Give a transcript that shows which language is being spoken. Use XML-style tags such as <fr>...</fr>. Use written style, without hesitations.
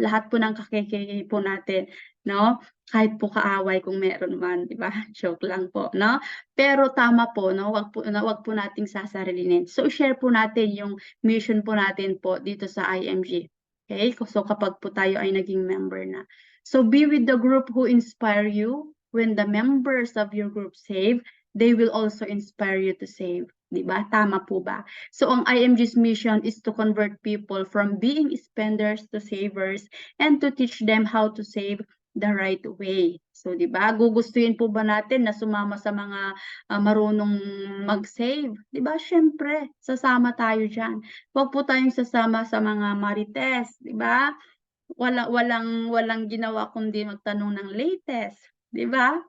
<tl>Lahat po ng kakikiki po natin, 'no? Kahit po kaaway kung meron man, 'di ba? Joke lang po, 'no? Pero tama po, 'no? Wag po nating sasarilinin. So, i-share po natin yung mission po natin po dito sa IMG. Okay? So, kapag po tayo ay naging member na.</tl> <en>So, be with the group who inspire you. When the members of your group save, they will also inspire you to save.</en> <tl>Diba? Tama po ba?</tl> <en>So, ang IMG's mission is to convert people from being spenders to savers and to teach them how to save the right way.</en> <tl>So, diba? Gugustuhin po ba natin na sumama sa mga marunong mag-save? Diba? Syempre, sasama tayo dyan. Huwag po tayong sasama sa mga marites, diba? Walang ginawa kundi magtanong ng latest, 'di ba?</tl>